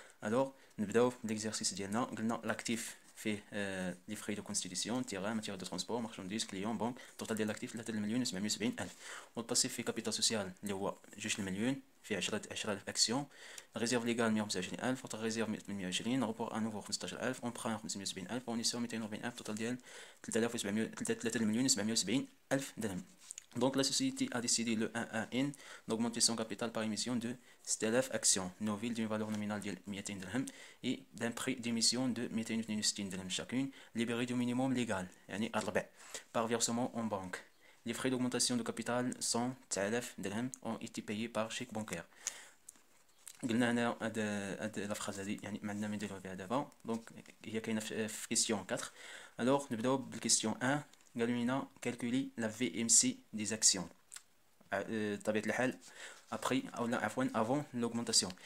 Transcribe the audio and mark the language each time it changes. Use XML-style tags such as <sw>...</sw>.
<ar>الوغ نبداو بليكزيرسيس ديالنا. قلنا لاكتيف فيه لي فري دو كونستيتيسيون، تيغان، ماتيير دو ترونسبور، مارشانديز، كليون، بنك. التوتال ديال لاكتيف 3,770,000. والباسيف فيه كابيتال سوسيال اللي هو 2 فيه 10,000 اكسيون. ريزيرف ليغال 125,000، اوتر ريزيرف 820، روبور انوفو 15,000، اونبران 570,000، فورنيسور 240,000. توتال ديال 3,770,000 درهم.</ar> <fr>Donc la société a décidé le 1 d'augmenter son capital par émission de 6000 actions nouvelles d'une valeur nominale de 200 dirhams et d'un prix d'émission de 262 dirhams chacune, libérée du minimum légal, يعني 4 par versement en banque. Les frais d'augmentation de capital sont 9000 dirhams ont été payés par chèque bancaire.</fr> <ar>قلنا هنا هاد لا فراز هادي يعني ما عندنا ما نديرو فيها دابا. دونك هي كاينه في كيسيون 4. الوغ نبداو بالكيسيون 1. قالوا لنا كالكولي لا في ام سي دي زاكسيون. بطبيعه الحال ابري او لا عفوا افون لوغمونطاسيون.</ar>